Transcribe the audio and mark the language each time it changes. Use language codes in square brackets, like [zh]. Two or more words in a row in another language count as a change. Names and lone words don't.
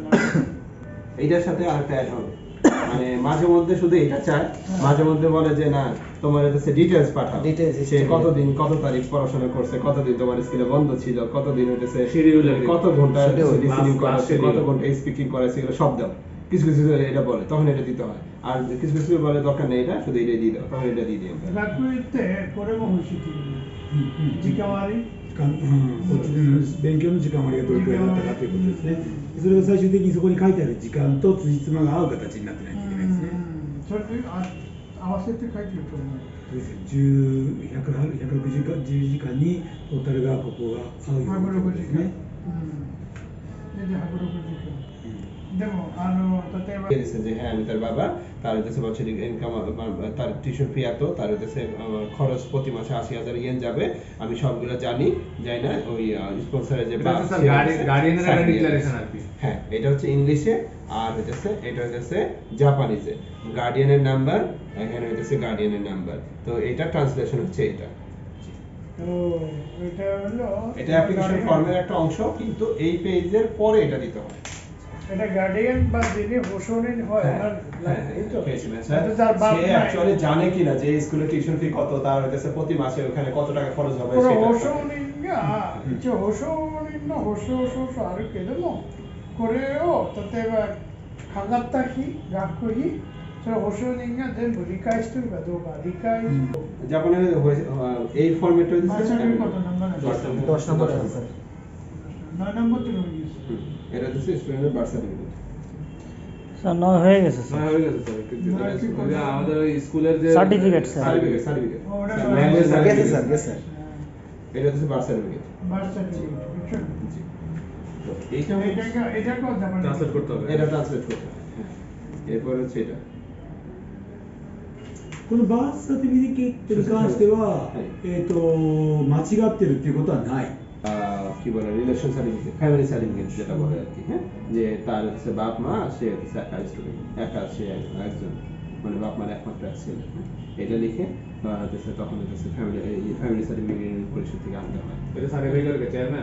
[bn] এইটার সাথে আরেকটা অ্যাড হবে, মানে মাঝে মধ্যে শুধু এটা চায়, মাঝে মধ্যে বলে যে না তোমার হচ্ছে ডিটেইলস পাঠাও, Details সে history। কতদিন কত তারিখ পড়াশোনা করছে, কতদিন তোমার স্কুলে বন্ধ ছিল, কতদিন হচ্ছে Schedule কত ঘন্টা Schedule, লিসেনিং class করেছে, কত schedule। ঘন্টা স্পিকিং করেছে, এগুলো সব দাও। কিছু কিছু এটা বলে তখন এটা দিতে হয়, আর কিছু কিছু বলে দরকার নেই এটা, শুধু এটা দিয়ে দাও, তখন এটা দিয়ে দিই আমরা। [ja] 学ってこれも欲しいっていう時間割こっちでの勉強の時間割がどれくらいだったかということですね。それが最終的にそこに書いてある時間と辻褄が合う形になってないといけないですね。それで合わせて書いてると思う。そうですね。10時間にトータルがここが合うようなこ 160 とです時間。ね。で160時間。でも例えば [bn] দিয়ে দিচ্ছে যে হ্যাঁ আমি তার বাবা, তার হচ্ছে বছরিক ইনকাম, তার [en] tuition fee [bn] এত, তার হচ্ছে খরচ প্রতি মাসে 80,000 ইয়েন যাবে, আমি সবগুলো জানি, যাই না ওই স্পন্সরের যে এটা হচ্ছে গার্ডিয়ানের একটা ডিক্লারেশন আর কি। হ্যাঁ এটা হচ্ছে ইংলিশে, আর হচ্ছে এটা হচ্ছে জাপানিজে, [en] guardian's number, [bn] এখানে হচ্ছে [en] guardian's number, [bn] তো এটা ট্রান্সলেশন হচ্ছে এটা। তো এটা হলো এটা [en] application form [bn] একটা অংশ, কিন্তু এই পেজের পরে এটা দিতে হয়। এটা গার্ডিয়ান বা যিনি হোস্টেলিন হয় ওনার লাগে, এই তো এটা যার বাপ সে নাই। অ্যাকচুয়ালি জানে কিনা যে স্কুলে [en] tuition fee [bn] কত, তার হচ্ছে প্রতি মাসে ওখানে কত টাকা খরচ হবে これ সেটা। [ja] 保証人が一応保証人の保証書あるけども、これを例えばかかった費、学費、それを保証人が全部理解してるかどうか理解して、 [bn] জাপানে এই ফরম্যাটটা [ja] マーチャルコードナンバー [bn] 10 নম্বর আছে। [ja] 何ナンバーっていうのもいいです。 [bn] এটা হচ্ছে স্টুডেন্টের [en] birth certificate. [bn] স্যার নয় হয়ে গেছে স্যার। হয়ে গেছে স্যার, কিন্তু ওই যে আমাদের ওই স্কুলের যে সার্টিফিকেট স্যার। সার্টিফিকেট ওটা গেছে স্যার, গেছে। এটা হচ্ছে [en] birth certificate. birth certificate [bn] বুঝছেন? জি। তো এইটা এটাকেও জাপানি ট্রান্সলেট করতে হবে। এটা ট্রান্সলেট করতে হয়। এরপর হচ্ছে এটা। [ja] このバースサーティフィケットに関しては、間違ってるっていうことはない。 [bn] কি বলে [en] relation certificate, family certificate [bn] যেটা বলে আর কি, হ্যাঁ, যে তার হচ্ছে বাপ মা, সে হচ্ছে একা স্টুডেন্ট, একা সে একজন, মানে বাপ মার একমাত্র এক ছেলে, এটা লিখে হচ্ছে তখন হচ্ছে [en] family certificate [bn] পরিষদ থেকে আনতে হয়। এটা সার্টিফিকেট কে চেয়ারম্যান,